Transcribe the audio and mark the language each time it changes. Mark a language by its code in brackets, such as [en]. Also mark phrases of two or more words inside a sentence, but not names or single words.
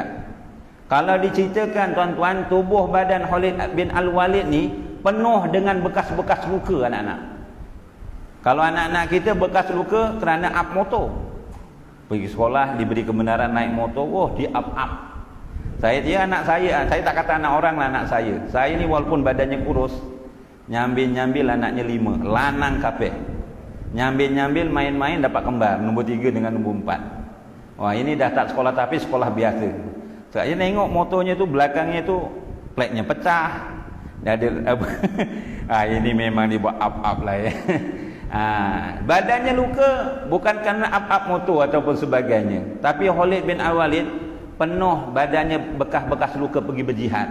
[ms] Kalau diceritakan, tuan-tuan, tubuh badan Khalid bin Al-Walid ni penuh dengan bekas-bekas luka, anak-anak. Kalau anak-anak kita bekas luka kerana up motor. Pergi sekolah, diberi kebenaran naik motor, di up. Dia anak saya tak kata anak orang lah, anak saya. Saya ni walaupun badannya kurus, nyambil-nyambil anaknya 5, [jv] lanang kabeh. [ms] Nyambil-nyambil main-main dapat kembar, nombor 3 dengan nombor 4. Ini dah tak sekolah tapi sekolah biasa. Saya tengok motornya tu, belakangnya tu platnya pecah. Dah ada ini memang dibuat up lah ya. Badannya luka bukan kerana up motor ataupun sebagainya, tapi Khalid bin Al-Walid penuh badannya bekas-bekas luka pergi berjihad.